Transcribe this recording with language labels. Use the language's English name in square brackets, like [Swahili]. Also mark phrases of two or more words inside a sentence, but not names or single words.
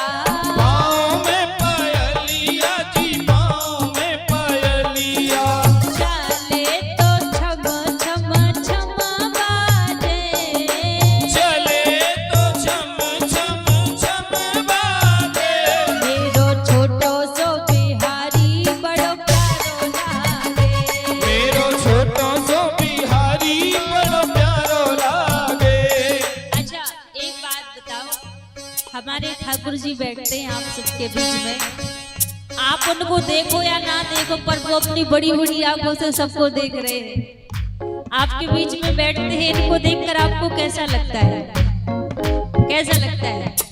[Braj] पाँव में पायलिया जी पाँव में पायलिया चले तो छम छम छम बाजे चले तो छम छम छम बाजे मेरो छोटो सो बिहारी बड़ो प्यारो लागे मेरो छोटो सो बिहारी बड़ो प्यारो लागे [Hindi] अच्छा एक बात बताओ हमारे ठाकुर जी बैठते हैं आप सबके बीच में आप उनको देखो या ना देखो पर वो अपनी बड़ी बड़ी आंखों से सबको देख रहे हैं आपके बीच में बैठते हैं इनको देखकर आपको कैसा लगता है कैसा लगता है